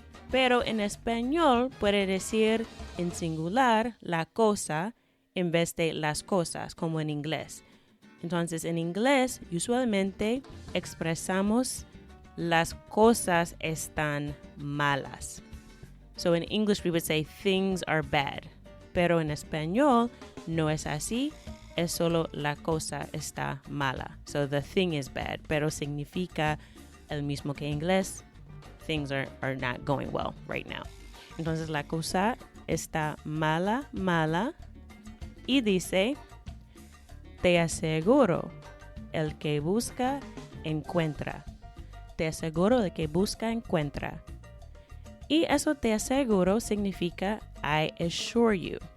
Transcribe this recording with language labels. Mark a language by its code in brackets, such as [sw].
[es] Pero en español puede decir en singular la cosa en vez de las cosas, como en inglés. Entonces, en inglés, usualmente expresamos las cosas están malas. [en] So in English, we would say things are bad. [es] Pero en español, no es así. Es solo la cosa está mala. [en] So the thing is bad. [es] Pero significa el mismo que en inglés. [en] Things are not going well right now. [es] Entonces, la cosa está mala, mala. Y dice, te aseguro, el que busca, encuentra. Te aseguro, el que busca, encuentra. Y eso te aseguro significa [en] I assure you.